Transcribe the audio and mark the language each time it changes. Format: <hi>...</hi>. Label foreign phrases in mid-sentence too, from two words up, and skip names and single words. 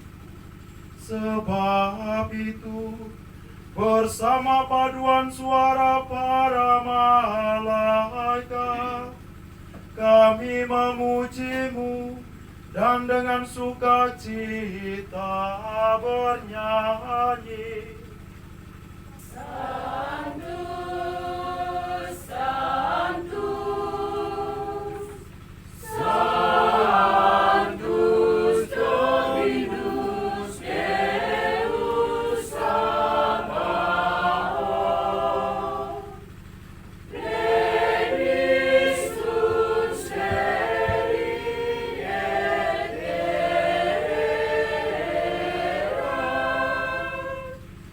<id>Sebab itu, bersama paduan suara para malaikat, kami memuji-Mu dan dengan sukacita bernyanyi.</id> <la>Sanctus, Sanctus, Sanctus Dominus Deus Sabaoth, Plenitus Celi et terra,</la>